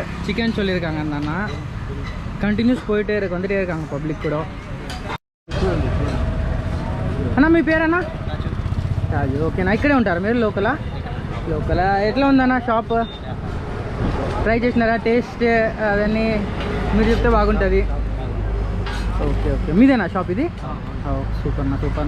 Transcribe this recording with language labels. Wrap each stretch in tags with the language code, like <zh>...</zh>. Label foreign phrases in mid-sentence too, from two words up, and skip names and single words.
<ta>சிக்கன் சொல்லியிருக்காங்க அந்த அண்ணா. கண்டினியூஸ் போயிட்டே இருக்கு, வந்துகிட்டே இருக்காங்க பப்ளிக் கூட.</ta> <te>అన్నా మీ పేరన్నా? రాజు. ఓకేనా, ఇక్కడే ఉంటారు మీరు? లోకలా ఎట్లా ఉందన్నా షాప్? ట్రై చేసినారా? టేస్ట్ అవన్నీ మీరు చెప్తే బాగుంటుంది. ఓకే. మీదేనా షాప్ ఇది? సూపర్ అన్న.</te>